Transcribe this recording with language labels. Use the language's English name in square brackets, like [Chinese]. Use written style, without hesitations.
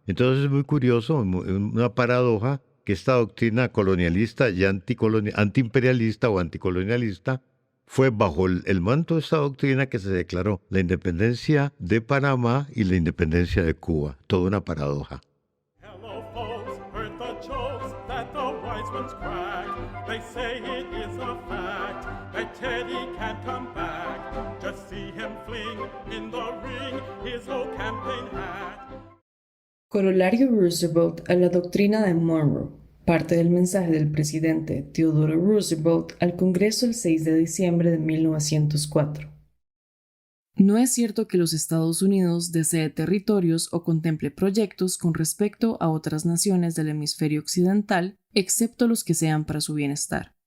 [Spanish] Entonces es muy curioso, una paradoja, que esta doctrina colonialista y antiimperialista o anticolonialista fue bajo el manto de esta doctrina que se declaró la independencia de Panamá y la independencia de Cuba. Toda una paradoja. [English] Hello, folks, heard the jokes that the wise ones crack. They say it is a fact that Teddy can't come back. Just see him fling in the ring his old campaign hat. [Spanish] Corolario Roosevelt a la doctrina de Monroe. Parte del mensaje del presidente Theodore Roosevelt al Congreso el 6 de diciembre de 1904. No es cierto que los Estados Unidos desee territorios o contemple proyectos con respecto a otras naciones del hemisferio occidental, excepto los que sean para su bienestar.